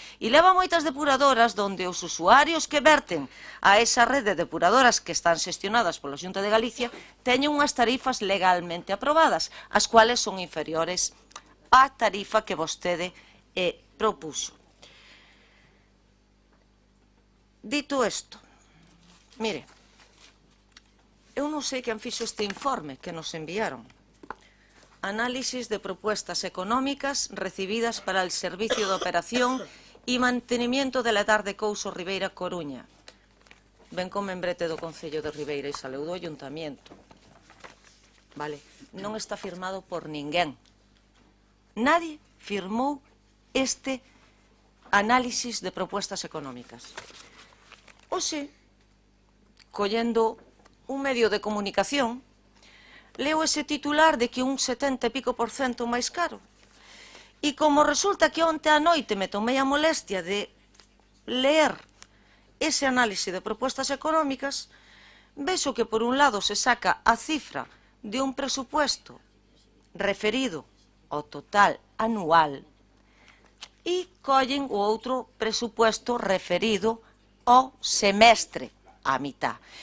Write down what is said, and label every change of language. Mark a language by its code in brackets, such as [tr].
[gl] E leva moitas depuradoras onde os usuarios que verten a esa rede de depuradoras que están xestionadas pola Xunta de Galicia teñen unhas tarifas legalmente aprobadas, as cuales son inferiores á tarifa que vostede propuxo. Dito isto, mire, eu non sei quen fixo este informe que nos enviaron. [es] Análisis de propuestas económicas recibidas para el servicio de operación y mantenimiento de la tarde Couso Ribeira Coruña. [gl] Ben con membrete do Concello de Ribeira e saleu do Ayuntamiento. Vale, non está firmado por ninguén. Nadie firmou este [es] análisis de propuestas económicas. [gl] Oxe, collendo un medio de comunicación, leo ese titular de que un 70 e pico % máis caro. E como resulta que onte a noite me tomei a molestia de ler ese [es] análisis de propuestas económicas, [gl] vexo que por un lado se saca a cifra de un presupuesto referido ao total anual e collen o outro presupuesto referido ao semestre, a mitad.